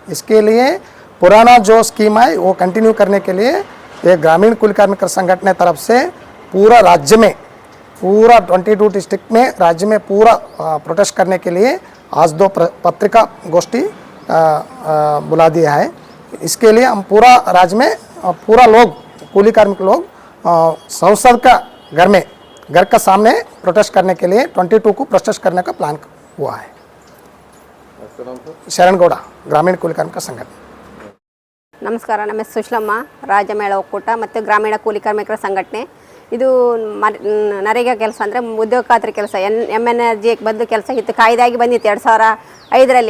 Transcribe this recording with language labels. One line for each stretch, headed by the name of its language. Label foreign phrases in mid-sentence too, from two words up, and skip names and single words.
Hindi: इसके लिए पुराना जो स्कीम है वो कंटिन्यू करने के लिए ये ग्रामीण कुल कार्मिक संगठन तरफ से पूरा राज्य में पूरा 22 डिस्ट्रिक्ट में राज्य में पूरा प्रोटेस्ट करने के लिए आज 2 पत्रिका गोष्ठी बुला दिया है। इसके लिए हम पूरा राज्य में पूरा लोग कूली कार्मिक लोग संसद का घर का सामने प्रोटेस्ट करने के लिए 22 को प्रोटेस्ट करने का प्लान हुआ है।
Kannada: ಶರಣ್ ಗೌಡ ಗ್ರಾಮೀಣ ಕೂಲಿ ಕಾರ್ಮಿಕ ಸಂಘಟನೆ। ನಮಸ್ಕಾರ, ನಮ್ಮ ಹೆಸರು ಸುಶ್ಲಮ್ಮ, ರಾಜ್ಯ ಮೇಳ ಒಕ್ಕೂಟ ಮತ್ತು ಗ್ರಾಮೀಣ ಕೂಲಿ ಕಾರ್ಮಿಕರ ಸಂಘಟನೆ. ಇದು ನರೇಗಾ ಕೆಲಸ ಅಂದರೆ ಉದ್ಯೋಗ ಖಾತ್ರಿ ಕೆಲಸ, MNRG ಬದಲು ಕೆಲಸ ಇತ್ತು. ಕಾಯ್ದೆಯಾಗಿ ಬಂದಿತ್ತು 2005ರಲ್ಲಿ.